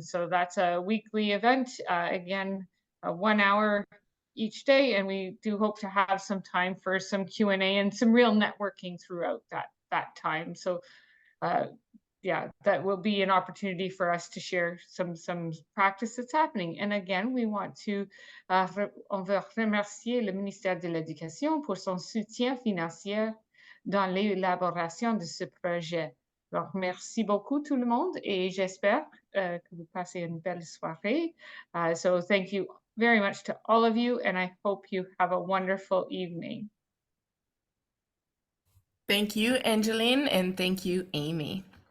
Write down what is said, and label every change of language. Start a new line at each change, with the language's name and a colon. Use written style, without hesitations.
English: So that's a weekly event, again, 1 hour each day, and we do hope to have some time for some Q&A and some real networking throughout that time. So yeah, that will be an opportunity for us to share some practice that's happening. And again, we want to
French: on veut remercier le ministère de l'Éducation pour son soutien financier dans l'élaboration de ce projet. Alors, merci beaucoup tout le monde et j'espère que vous passez une belle soirée.
English: So thank you very much to all of you, and I hope you have a wonderful evening. Thank you, Angeline, and thank you, Amy.